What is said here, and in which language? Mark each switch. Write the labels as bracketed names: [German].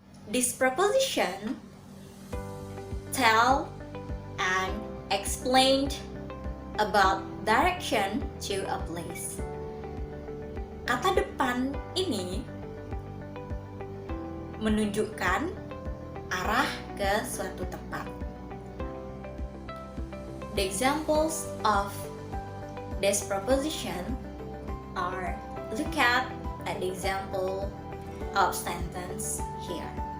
[English] This preposition tell and explained about direction to a place. [Indonesian] Kata depan ini menunjukkan arah ke suatu tempat. [English] The examples of this preposition are look at the example of sentence here.